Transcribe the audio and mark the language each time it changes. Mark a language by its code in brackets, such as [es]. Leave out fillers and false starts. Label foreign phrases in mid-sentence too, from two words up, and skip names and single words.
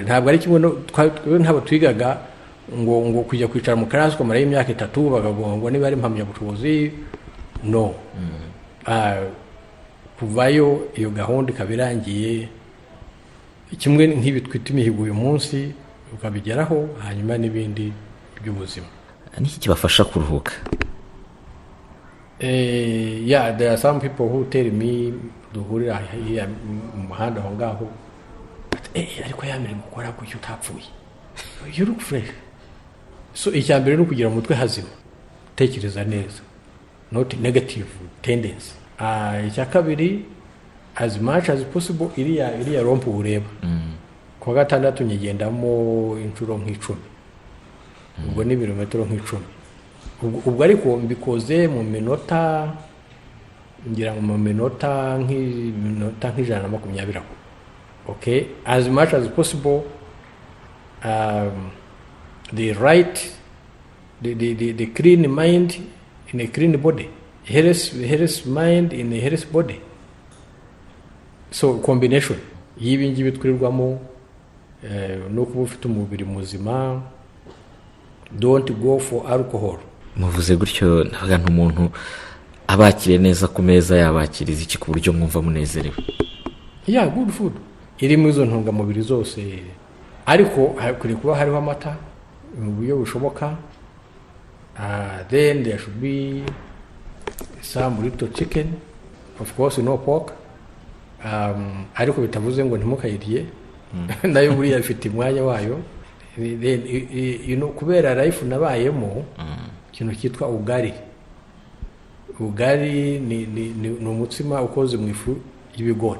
[rw] Ntabwo ari kimwe ntabwo twigaga ngo kujya kwicara mu karasi ukamara imyaka 3 bakavuga ngo niba ari impamyabushobozi. No. Kuvayo iyo gahunda ikabirangiye, kimwe nk'ibi twita imihigo uyu munsi ukabigeraho, hanyuma n'ibindi by'ubuzima. Niki kibafasha kuruhuka? [en] Yeah, there are some people who tell me [rw] duhurira mu muhanda aho ngaho, ariko yamere gukora gutyo utapfuye, [en] you look fresh. [rw] So icyambere no kugira umutwe hazima, tekereza neza, [en] not negative tendency. [rw] Icya kabiri, [en] as much as possible [rw] iriya rompu ureba. Kwa gatandatu nyigendamo inshuro nk'icumi, ubwo ni ibirometero nk'icumi. Ubwo ariko mbikoze mu minota, ngira mu minota nk'ijana na 20. [en] Okay, as much as possible, the clean mind in a clean body, health mind in a health body. So combination [rw] y'ibi ngibi twirirwamo no kuba ufite umubiri muzima. [en] Don't go for alcohol. [rw] Muvuze gutyo navuga umuntu abakire neza ku meza yabakiriza iki ku buryo mwumva munezerewe? [en] Yeah, good food [rw] irimo izo ntungamubiri zose, ariko hakuri kuba hariho amata mu buryo bushoboka. [en] Then there should be some little chicken, of course no pork. [rw] Ariko bitavuze ngo ntimukayiriye, nayo buriya ifite umwanya wayo. Kubera life nabayemo ikintu cyitwa ugari. Ugari ni umutsima ukoze mu ifu y'ibigori,